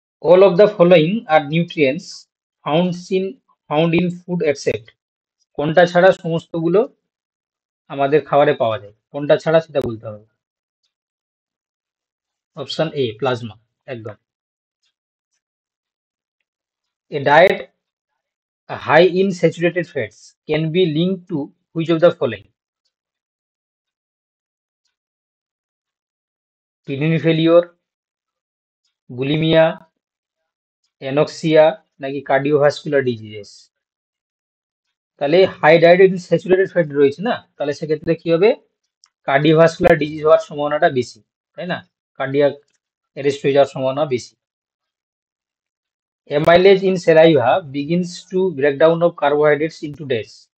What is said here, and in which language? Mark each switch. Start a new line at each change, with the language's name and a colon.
English: All of the following are nutrients found in food except.
Bangla: কোনটা ছাড়া সমস্তগুলো আমাদের খাবারে পাওয়া যায়? কোনটা ছাড়া সেটা বলতে হবে। অপশন এ প্লাজমা, একদম।
English: A diet high in saturated fats can be linked to which of the following? Kidney failure, bulimia, anorexia নাকি cardiovascular diseases?
Bangla: তাহলে
English: high diet in saturated fat
Bangla: রয়েছে না, তাহলে সেক্ষেত্রে কি হবে? কার্ডিওভাস্কুলার ডিজিজ হওয়ার সম্ভাবনাটা বেশি, তাই না? কার্ডিয়াক অ্যারেস্ট হয়ে যাওয়ার সম্ভাবনা বেশি।
English: Amylase in saliva begins to break down of carbohydrates into dash.